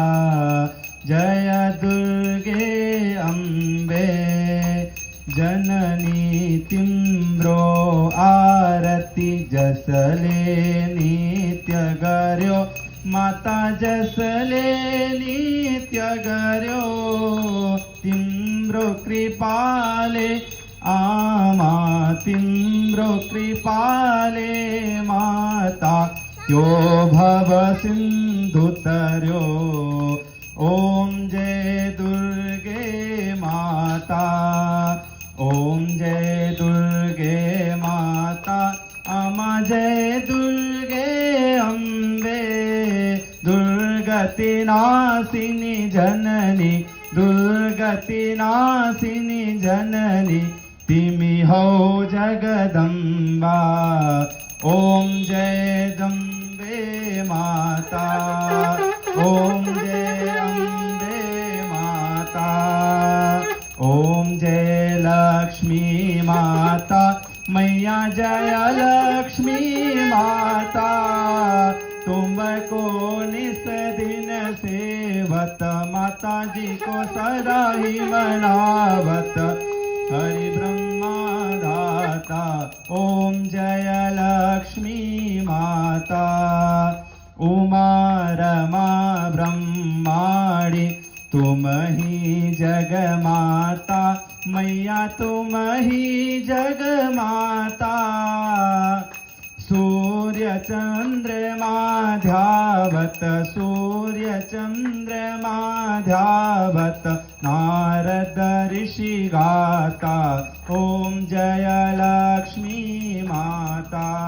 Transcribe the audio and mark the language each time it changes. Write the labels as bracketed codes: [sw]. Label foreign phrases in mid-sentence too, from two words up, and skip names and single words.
[ne] जय दुर्गे अम्बे जननी तिम्रो आरती जसले नित्य गर्यो माता जसले नित्य गर्यो तिम्रो कृपाले आमा तिम्रो कृपाले माता त्यो भव सिंधु तर्यो ओम जय दुर्गे माता ओम जय दुर्गे माता अमा जय दुर्गे अम्बे दुर्गति नाशिनी जननी दुर्गति नाशिनी जननी तिमी हो जगदम्बा ओम जय जम्बे माता ओम जय अम्बे माता ओम जय लक्ष्मी माता मैया जय [hi] लक्ष्मी माता तुमको निस दिन सेवत माता जी को सदा ही मनावत हरि ब्रह्मा दाता ओम जय लक्ष्मी माता उमा रमा ब्रह्माणी तुम ही जग माता मैया तुम ही जग माता सूर्य चंद्रमा ध्यावत सूर्य चंद्रमा ध्यावत नारद ऋषि गाता ओम जय लक्ष्मी माता